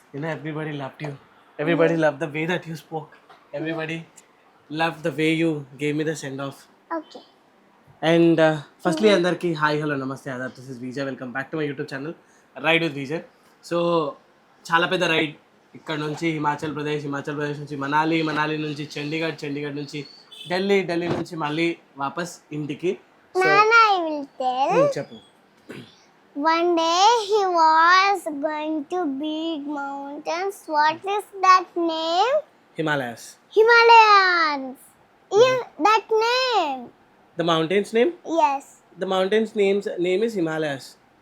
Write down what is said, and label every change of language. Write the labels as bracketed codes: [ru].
[en] You know everybody loved you. Everybody loved the way that you spoke. Everybody loved the way you gave me the send off. Okay. And firstly andarki hi hello namaste adab, this is Vijay, welcome back to my YouTube channel Ride with Vijay. [te] So చాలా పెద్ద ride ఇక్కడ నుంచి హిమాచల్ ప్రదేశ్ నుంచి మనాలి నుంచి చండీగఢ్ నుంచి ఢిల్లీ నుంచి మళ్ళీ వాపస్ ఇంటికి. [en] Nana, I will tell. [te] చెప్పు. [en] One day he was going to big mountains. What is that name? Himalayas. Himalayas. That name. The mountain's name? Yes. The mountain's name is Himalayas.